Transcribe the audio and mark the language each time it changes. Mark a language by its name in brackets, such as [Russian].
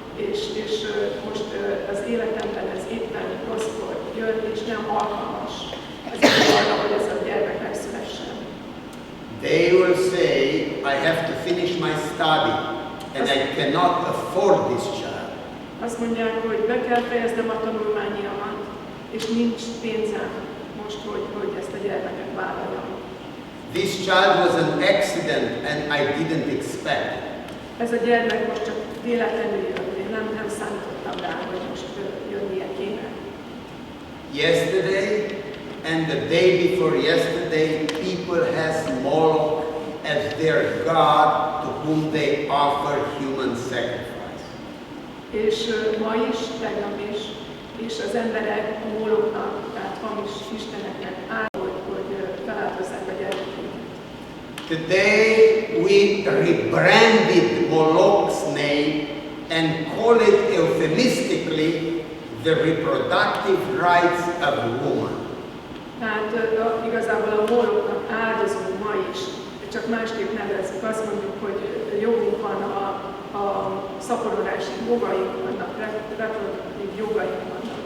[Hungarian] és most az életemben ez éppen rosszkor jön, és nem alkalmas ezért arra, hogy ez a gyermek megszülessen. [English] They will say, I have to finish my study and I cannot afford this child. [Hungarian] Azt mondják, hogy be kell fejeznem a tanulmányomat, és nincs pénzem most, hogy ezt a gyermeket vállaljam. [English] This child was an accident and I didn't expect it. [Hungarian] Ez a gyermek most csak véletlenül jön, én nem számítottam rá, hogy most jönnie kéne. [English] Yesterday and the day before yesterday, people has Moloch as their god to whom they offer human sacrifice. [Hungarian] És ma is, tegnap is, és az emberek a Moloknak, tehát hamis isteneknek áll, hogy feláldozzák a gyermekeket. [English] Today we rebranded Moloch's name and call it euphemistically the reproductive rights of woman. [Hungarian] Tehát igazából a Moloknak áldozunk ma is, csak másképp nevezzük. Azt mondjuk, hogy jogunk van a szaporodási jogaink vannak, reproduktív jogaink vannak.